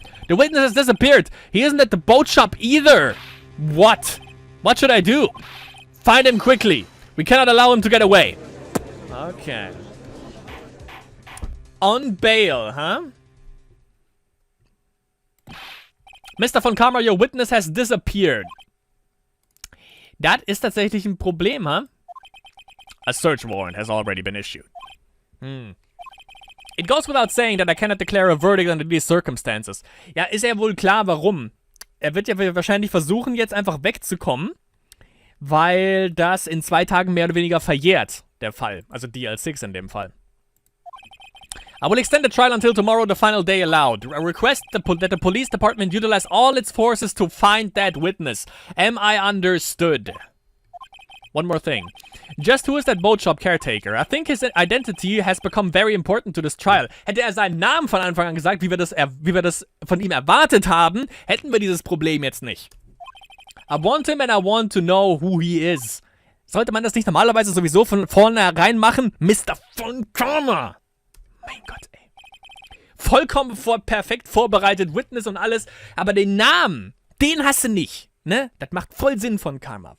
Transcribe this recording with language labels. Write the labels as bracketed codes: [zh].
[en] The witness has disappeared. He isn't at the boat shop either. What? What should I do? Find him quickly. We cannot allow him to get away. Okay. On bail, huh? Mr. von Karma, your witness has disappeared. [de] Das ist tatsächlich ein Problem, huh? [en] A search warrant has already been issued. It goes without saying that I cannot declare a verdict under these circumstances. [de] Ja, ist ja wohl klar, warum. Er wird ja wahrscheinlich versuchen, jetzt einfach wegzukommen, weil das in 2 Tagen mehr oder weniger verjährt, der Fall. Also DL6 in dem Fall. [en] I will extend the trial until tomorrow, the final day allowed. I request that the police department utilize all its forces to find that witness. Am I understood? One more thing. Just who is that boat shop caretaker? I think his identity has become very important to this trial. [de] Hätte er seinen Namen von Anfang an gesagt, wie wir das von ihm erwartet haben, hätten wir dieses Problem jetzt nicht. [en] I want him and I want to know who he is. [de] Sollte man das nicht normalerweise sowieso von vornherein machen? Mr. von Karma! Mein Gott, ey. Vollkommen perfekt vorbereitet, Witness und alles, aber den Namen, den hast du nicht, ne? Das macht voll Sinn von Karma.